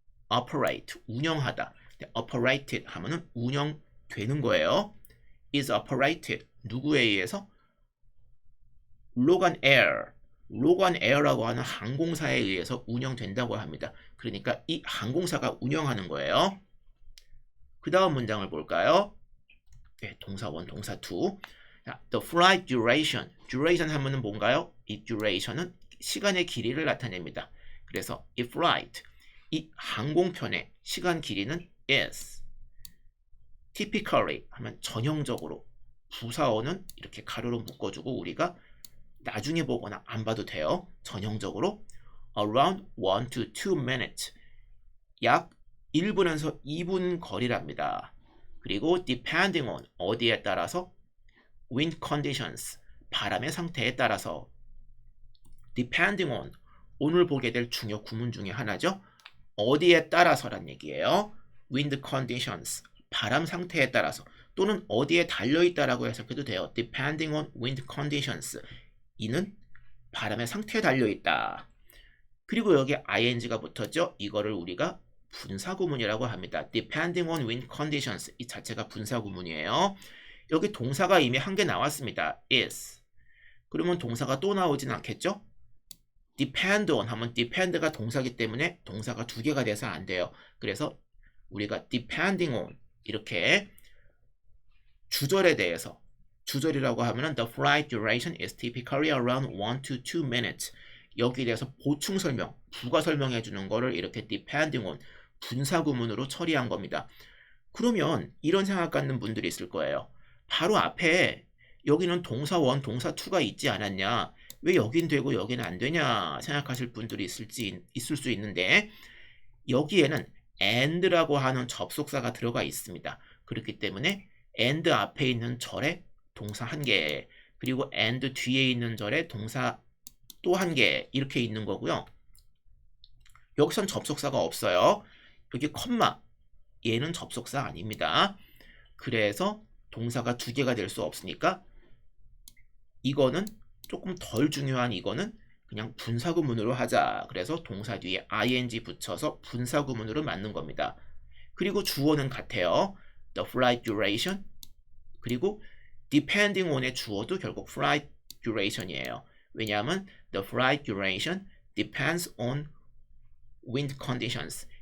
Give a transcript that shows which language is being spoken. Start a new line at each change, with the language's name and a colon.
Korean: operate, 운영하다. operated 하면은 운영되는 거예요. is operated, 누구에 의해서? 로간 에어라고 하는 항공사에 의해서 운영된다고 합니다. 그러니까 이 항공사가 운영하는 거예요. 그 다음 문장을 볼까요? 네, 동사 1, 동사 2.
English: The flight duration
Korean: 하면은 뭔가요? 이 duration은 시간의 길이를 나타냅니다. 그래서 이 flight, 이 항공편의 시간 길이는 is. typically 하면 전형적으로, 부사어는 이렇게 가로로 묶어주고 우리가 나중에 보거나 안 봐도 돼요. 전형적으로 around 1 to 2 minutes, 약 1분에서 2분 거리랍니다. 그리고 depending on 어디에 따라서 wind conditions 바람의 상태에 따라서 depending on 오늘 보게 될 중요 구문 중에 하나죠. 어디에 따라서란 얘기예요. wind conditions 바람 상태에 따라서 또는 어디에 달려있다라고 해석해도 돼요.
English: depending on wind conditions
Korean: 이는 바람의 상태에 달려있다. 그리고 여기 ing가 붙었죠. 이거를 우리가 분사구문이라고 합니다.
English: depending on wind conditions
Korean: 이 자체가 분사구문이에요. 여기 동사가 이미 한 개 나왔습니다.
English: is.
Korean: 그러면 동사가 또 나오진 않겠죠? depend on 하면 depend가 동사기 때문에 동사가 두 개가 돼서 안 돼요. 그래서 우리가 depending on 이렇게 주절에 대해서 주절이라고 하면은
English: the flight duration is typically around 1 to 2 minutes.
Korean: 여기에 대해서 보충 설명, 부가 설명해 주는 거를 이렇게 depending on 분사구문으로 처리한 겁니다. 그러면 이런 생각 갖는 분들이 있을 거예요. 바로 앞에 여기는 동사 1, 동사 2가 있지 않았냐? 왜 여긴 되고 여기는 안 되냐? 생각하실 분들이 있을 수 있는데 여기에는 and라고 하는 접속사가 들어가 있습니다. 그렇기 때문에 and 앞에 있는 절에 동사 한 개, 그리고 and 뒤에 있는 절에 동사 또 한 개 이렇게 있는 거고요. 여기선 접속사가 없어요. 여기 컴마 얘는 접속사 아닙니다. 그래서 동사가 두 개가 될 수 없으니까 이거는 조금 덜 중요한 이거는 그냥 분사구문으로 하자. 그래서 동사 뒤에 ing 붙여서 분사구문으로 만든 겁니다. 그리고 주어는 같아요. The flight duration 그리고 depending on의 주어도 결국 flight duration이에요. 왜냐하면
English: the flight duration depends on wind conditions.